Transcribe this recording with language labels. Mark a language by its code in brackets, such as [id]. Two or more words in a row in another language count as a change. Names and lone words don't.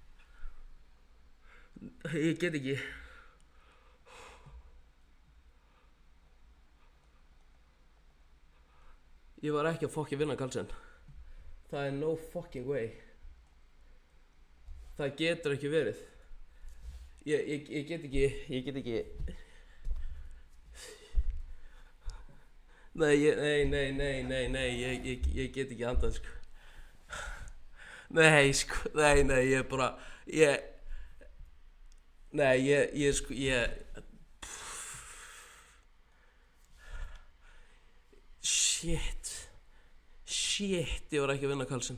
[is] Ég get ekki. Ég var ekki að fokki vinna Carlsen. Það er [en] no fucking way. [is] Það getur ekki verið. Ég get ekki. Nei, ég get ekki andað sko. Nei, ég er bara, Shit, ég var ekki að vinna Carlsen.